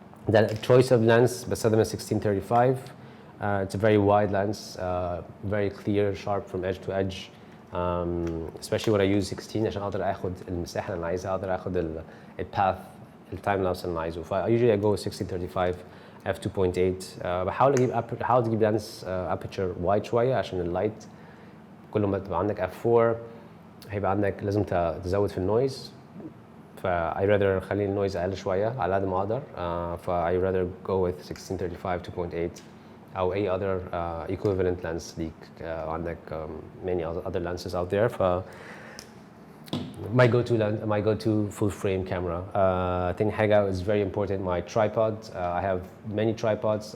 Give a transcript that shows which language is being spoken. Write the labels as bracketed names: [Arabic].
[English] The choice of lens بستخدم 1635. It's a very wide lens, very clear, sharp from edge to edge. [Arabic] Especially when I use 16 عشان اقدر اخد المساحه اللي انا عايزها اقدر اخد الباث التايم لابس اللي انا عايزه. [English] ف usually I go 1635 f2.8. [Arabic] بحاول اجيب لانس aperture wide شويه عشان اللايت كل ما تبقى عندك f4 هيبقى عندك لازم تزود في النويز. ف I rather اخلي النويز اقل شويه على قد ما اقدر. [English] ف I rather go with 1635 2.8 أو أي other equivalent lens ليك. عندك many other lenses out there. ف my go-to full frame camera. تاني حاجة is very important my tripod. I have many tripods.